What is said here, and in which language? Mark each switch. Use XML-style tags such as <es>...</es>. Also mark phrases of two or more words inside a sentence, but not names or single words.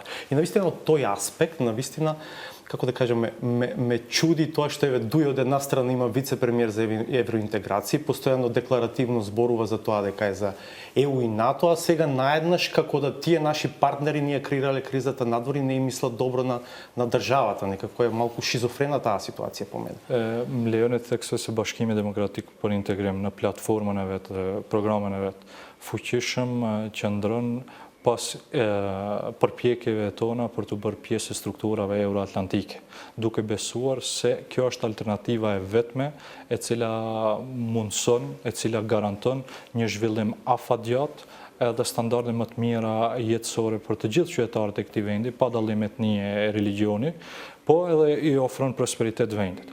<mk>И навистина од тој аспект, навистина како да кажем, ме чуди тоа што еве дуј од една страна има вице-премиер за евроинтеграција, постојано декларативно зборува за тоа дека е за ЕУ и НАТО, а сега наеднаш како да тие наши партнери ние креирале кризата надвор и не им мислат добро на државата, некако е малку шизофрена таа ситуација по мене.</mk> <sq>Më lejoni të theksoj se Bashkimi Demokratik për Integrim në platformën e vet, programën e vet, fuqishëm qëndron pas përpjekjeve tona për të bërë pjesë e strukturave euroatlantike, duke besuar se kjo është alternativa e vetme e cila mundson, e cila garanton një zhvillim afatgjat edhe standarde më të mira jetësore për të gjithë qytetarët e këtij vendi, pa dallim etnie e religioni, po edhe i ofron prosperitet vendit.</sq>